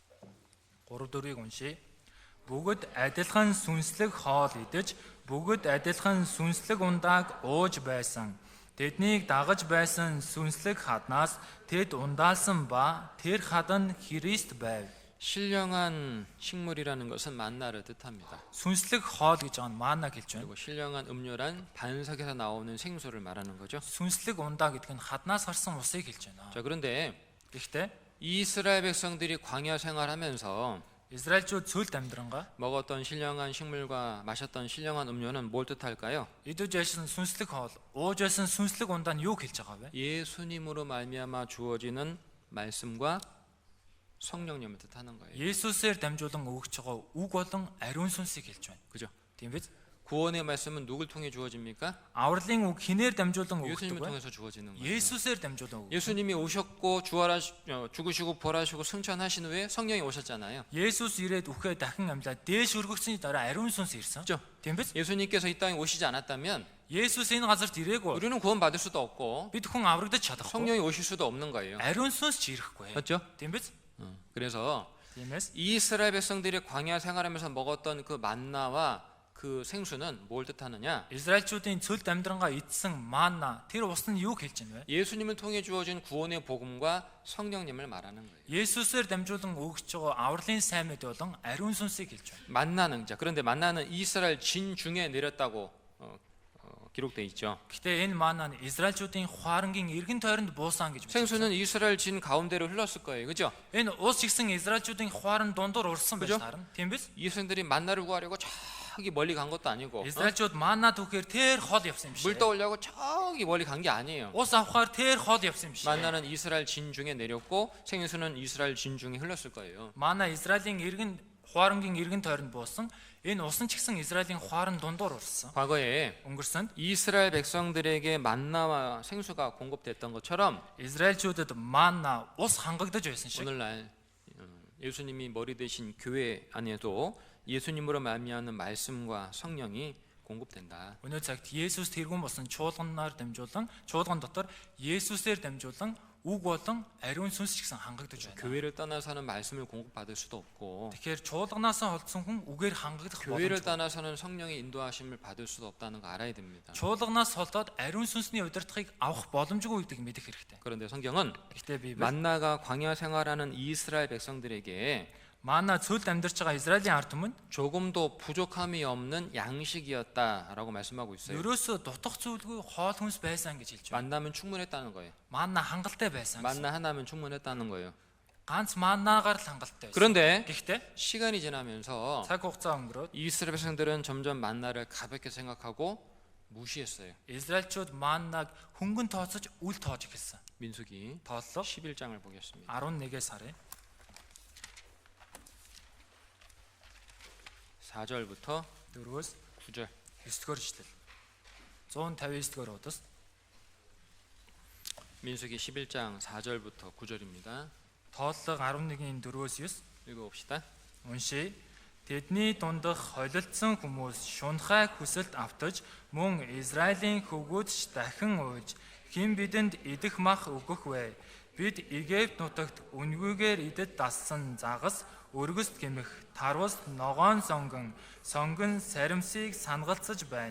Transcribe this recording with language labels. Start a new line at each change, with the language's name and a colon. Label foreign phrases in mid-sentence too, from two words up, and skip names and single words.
Mongolian: 3-4-ийг уншийе. Бүгд адилхан сүнслэг хоол идэж, бүгд адилхан сүнслэг ундааг ууж байсан. Тэднийг дагаж байсан сүнслэг хаднаас тэд ундаалсан ба тэр хадан Христ байв.
Korean: 신령한 식물이라는 것은 만나를 뜻합니다.
Mongolian: Сүнслэг хоол гэж байгаа нь маана гэлж байна.
Korean: 그리고 신령한 음료란 반석에서 나오는 생수를 말하는 거죠.
Mongolian: Сүнслэг ундаа гэдэг нь хаднаас гарсан усыг хэлж байна.
Korean: 자, 그런데
Mongolian: Гэхдээ
Korean: 이스라엘 백성들이 광야 생활하면서
Mongolian: Израильчууд цөлд амьдрангаа
Korean: 먹었던 신령한 식물과 마셨던 신령한 음료는 뭘 뜻할까요?
Mongolian: идэж байсан сүнслэг хоол, ууж байсан сүнслэг ундаа нь юу хэлж байгаа вэ?
Korean: 예수님으로 말미암아 주어지는 말씀과 성령님을 뜻하는 거예요.
Mongolian: Есүсээр дамжуулан өгч байгаа үг болон ариун сүнсийг хэлж байна.
Korean: 그죠?
Mongolian: Тийм биз?
Korean: 구원의 말씀은 누굴 통해 주어집니까?
Mongolian: Авралын үг хинээр дамжуулан өгдөг
Korean: 예수님을
Mongolian: вэ?
Korean: 통해서 주어지는 거예요.
Mongolian: Есүсээр дамжуулан үг.
Korean: 예수님이 오셨고 죽으시고 부활하시고 승천하신 후에 성령이 오셨잖아요.
Mongolian: Есүс ирээд үхээ дахин амьлаад дээш өргөгсөний дараа ариун сүнс ирсэн.
Korean: 그죠?
Mongolian: Тийм биз?
Korean: 예수님께서 이 땅에 오시지 않았다면
Mongolian: Есүс энэ газарт ирээгүй.
Korean: 우리는 구원받을 수도 없고
Mongolian: Бид хүн аврагдаж чадахгүй.
Korean: 성령이 오실 수도 없는 거예요.
Mongolian: Ариун сүнс ч ирэхгүй.
Korean: 맞죠?
Mongolian: Тийм биз?
Korean: 그래서
Mongolian: Тиймээс
Korean: 이스라엘 백성들이 광야 생활하면서 먹었던 그 만나와 그 생수는 뭘 뜻하느냐?
Mongolian: Израильчүүдийн цөлд амьдрангаа идсэн манна тэр ус нь юу хэлж байна вэ?
Korean: 예수님을 통해 주어진 구원의 복음과 성령님을 말하는 거예요.
Mongolian: Есүсээр дамжуулан өгч байгаа авралын сайн мэд болон ариун сүнсийг хэлж байна.
Korean: 만나는 자 그런데 만나는 이스라엘 진 중에 내렸다고 기록돼 있죠.
Mongolian: Гэхдээ энэ манна нь Израильчүүдийн хуарангийн эргэн тойронд буусан гэж байна.
Korean: 생수는 이스라엘 진 가운데로 흘렀을 거예요. 그죠?
Mongolian: Энэ ус чигсэн Израильчүүдийн хуаран дундуур урсан байж
Korean: 그죠?
Mongolian: таарна. Тийм биз?
Korean: 이스라엘들이 만나를 구하려고 저기 멀리 간 것도 아니고
Mongolian: Израильчууд манна түүхээр тэр хол явсан юм
Korean: 물
Mongolian: шиг.
Korean: 떠오려고 저기 멀리 간 게 아니에요.
Mongolian: Ус авахаар тэр хол явсан юм шиг.
Korean: 만나는 이스라엘 진 중에 내렸고 생수는 이스라엘 진 중에 흘렀을 거예요.
Mongolian: Манна Израилийн эргэн хуарангийн эргэн тойронд буусан. Энэ усан ч гэсэн Израилийн хуаран дундуур урсан.
Korean: 과거에
Mongolian: Өнгөрсөнд
Korean: 이스라엘 백성들에게 만나와 생수가 공급됐던 것처럼
Mongolian: Израильчуудад манна ус хангагдаж байсан шиг.
Korean: 오늘날 예수님이 머리 대신 교회 안에도 예수님으로 말미암는 말씀과 성령이 공급된다.
Mongolian: Өнөө цагт Есүс тэргүүн болсон чуулганаар дамжуулан, чуулган дотор Есүсээр дамжуулан үг болон ариун сүнс ч гэсэн хангагдаж байна.
Korean: 교회를 떠나서는 말씀을 공급받을 수도 없고
Mongolian: Тэгэхээр чуулганаас олдсон хүн үгээр хангагдах
Korean: 교회를
Mongolian: боломжгүй.
Korean: 떠나서는 성령의 인도하심을 받을 수도 없다는 거 알아야 됩니다.
Mongolian: Чуулганаас холдоод ариун сүнсний удирдлагыг авах боломжгүй гэдгийг мэдэх хэрэгтэй.
Korean: 그런데 성경은
Mongolian: Гэхдээ Библи
Korean: 만나가 광야 생활하는 이스라엘 백성들에게
Mongolian: Маана цөлд амьдарч байгаа Израилийн ард түмэнд
Korean: 조금도 부족함이 없는 양식이었다라고 말씀하고 있어요.
Mongolian: ерөөсөө дутах зүйлгүй хоол хүнс байсан гэж хэлж байна.
Korean: 만나면 충분했다는 거예요.
Mongolian: Маана хангалттай байсан.
Korean: 만나 하나면 충분했다는 거예요.
Mongolian: Ганц маанагаар л хангалттай байсан.
Korean: 그런데
Mongolian: Гэхдээ
Korean: 시간이 지나면서
Mongolian: цаг хугацаа өнгөрөөд
Korean: 이스라엘 백성들은 점점 만나를 가볍게 생각하고 무시했어요.
Mongolian: Израильчууд маанаг хөнгөн тооцож үл тоож эхэлсэн.
Korean: 민수기
Mongolian: Тооллоо
Korean: 11장을 보겠습니다.
Mongolian: 11-ээс харъя.
Korean: 4절부터
Mongolian: 4-өөс
Korean: 9절.
Mongolian: 9-р ишлэл. 159-р удас.
Korean: 민수기 11장 4절부터 9절입니다.
Mongolian: Тооллого 11-ийн 4-өөс 9
Korean: 읽어봅시다.
Mongolian: уншия. Тэдний дундах холилдсон хүмүүс шунхай хүсэлт автаж мөн Израилийн хөвгүүдч дахин ууж хэн бидэнд идэх мах өгөх вэ? Бид Египт нутагт үнгүйгээр идэд дассан загас өргөст гэмэх тарвас ногоон сонгон саримсыг сангалцаж байна.